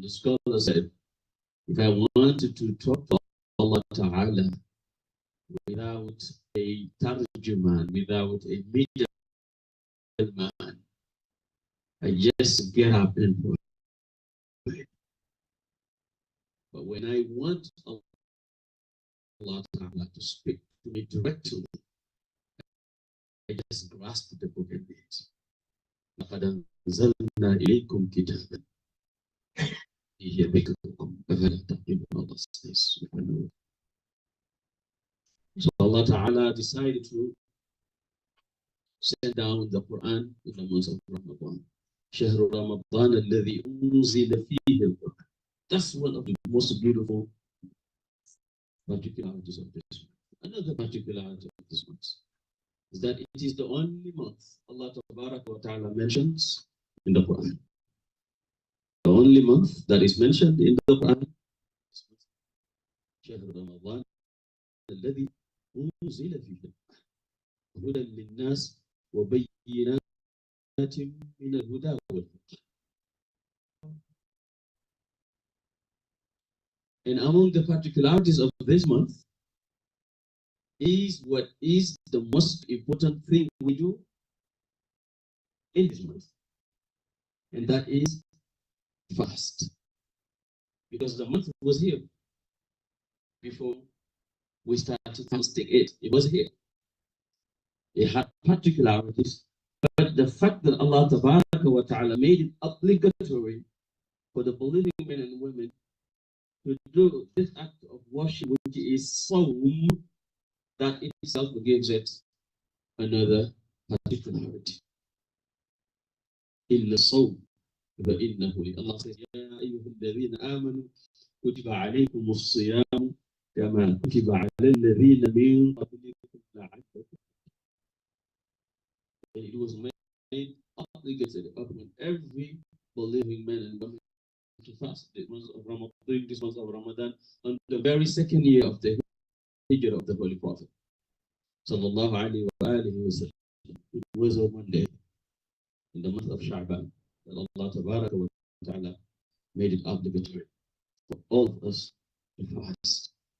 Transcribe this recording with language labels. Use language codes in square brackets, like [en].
[en] The scholar said, if I wanted to talk to Allah Ta'ala without a tarjuman, without a middleman, I just get up and pray. But when I want Allah Ta'ala to speak to me directly, I just grasp the book and read. [ar] لقد أنزلنا إليكم كتابا فيه ذكركم أفلا تعقلون. [en] Allah says, so Allah Ta'ala decided to send down the Quran in the month of Ramadan. [ar] شهر رمضان الذي أنزل فيه القرآن. [en] That's one of the most beautiful particularities of this month. Another particularity of this month is that it is the only month Allah Ta'ala mentions in the Quran. The only month that is mentioned in the Quran is [ar] شهر رمضان الذي أنزل فيه القرآن هدى للناس وبينات من الهدى والفرقان. [en] And among the particularities of this month is what is the most important thing we do in this month, and that is fast. Because the month was here before we started fasting. It was here. It had particularities, but the fact that Allah Ta'ala made it obligatory for the believing men and women to do this act of worship, which is Sawm, that itself gives it another particularity. [ar] إلا الصوم فإنه [en] Allah says, [ar] يا أيها الذين آمنوا كتب عليكم الصيام كما كتب على الذين من قبلكم لعلكم. [en] It was made obligatory upon every believing man and woman to fast this month of Ramadan, during this month of Ramadan, on the very second year of the Hijrah of the Holy Prophet. Sallallahu alayhi wa alihi wa sallam. It was on one day in the month of Sha'ban that Allah Ta'ala made it obligatory for all of us to fast.